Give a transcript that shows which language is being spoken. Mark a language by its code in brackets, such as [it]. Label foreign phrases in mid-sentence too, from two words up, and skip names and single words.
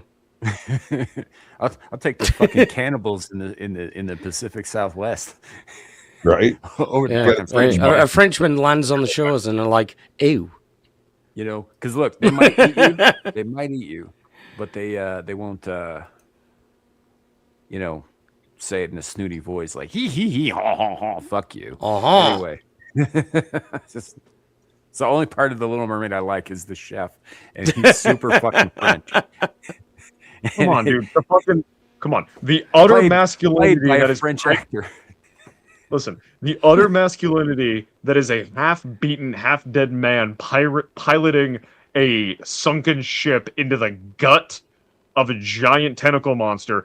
[en] I'll take the fucking cannibals in the Pacific Southwest. Right. Over a Frenchman lands on the shores and they're like, ew. Because look, they might eat you. They might eat you, but they won't. Say it in a snooty voice like hee hee hee ha ha ha. Fuck you. Anyway. It's the only part of the Little Mermaid I like is the chef, and he's super fucking French. Come on, dude. Come on. The utter masculinity that is French actor. Listen, the utter masculinity that is a half-beaten, half-dead man piloting a sunken ship into the gut of a giant tentacle monster.